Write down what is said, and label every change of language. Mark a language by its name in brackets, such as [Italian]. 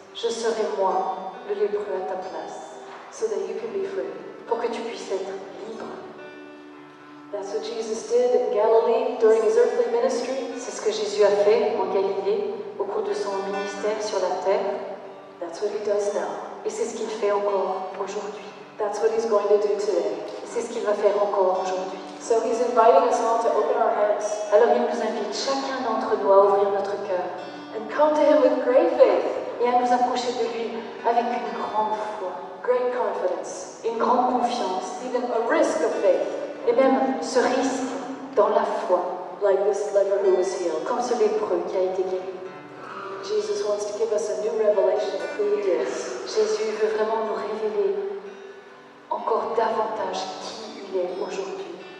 [French] Je serai moi, le lépreux à ta place, [English] so that you can be free. [French] pour que tu puisses être libre. [English] That's what Jesus did in Galilee during His earthly ministry. [French] C'est ce que Jésus a fait en Galilée au cours de son ministère sur la terre. [English] That's what He does now. [French] Et c'est ce qu'il fait encore aujourd'hui. [English] That's what He's going to do today. [French] Et c'est ce qu'il va faire encore aujourd'hui. [English] So He's inviting us all to open our hearts [French] Alors il nous invite chacun d'entre nous à ouvrir notre cœur [English] and come to Him with great faith, [French] et à nous approcher de lui avec une grande foi, [English] great confidence, [French] une grande confiance, [English] even a risk of faith, [French] et même ce risque dans la foi, [English] like this leper who was healed. [French] comme ce lépreux qui a été guéri. [English] Jesus wants to give us a new revelation of who He is. [French] Jésus veut vraiment nous révéler encore davantage qui il est aujourd'hui.